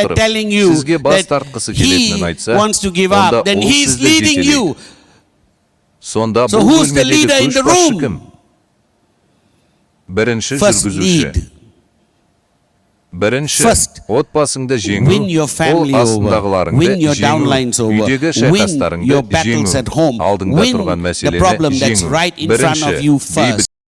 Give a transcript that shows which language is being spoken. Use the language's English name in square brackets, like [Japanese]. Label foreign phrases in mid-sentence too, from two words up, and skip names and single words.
[Kazakh] отырып, [English] telling you [Kazakh] сізге бас [English] that [Kazakh] тартқысы [English] he [Kazakh] келетінін айтса, [English] wants to give [Kazakh] онда [English] up, then [Kazakh] ол [English] he is [Kazakh] сізді [English] leading [Kazakh] жетелейді. [English] you. [Kazakh] Сонда [English] So [Kazakh] бұл [English] who's the [Kazakh] бөлмедегі [English] leader in the [Kazakh] көшбасшы [English] room? [Kazakh] кім? Бірінші [English] First [Kazakh] жүргізуші. [English] lead. [Kazakh] Бірінші, [English] First, [Kazakh] отбасыңды жеңу, [English] win your family [Kazakh] ол [English] over, [Kazakh] астындағыларыңды [English] win your [Kazakh] жеңу, [English] downlines over, [Kazakh] үйдегі [English] win [Kazakh] шайқастарыңды [English] your battles [Kazakh] жеңу, [English] at home, [Kazakh] алдыңда [English] win [Kazakh] тұрған [English] the [Kazakh] мәселені [English] problem that's [Kazakh] жеңу. [English] right in front of [Kazakh] Бірінші, [English] you [Kazakh] бейбіт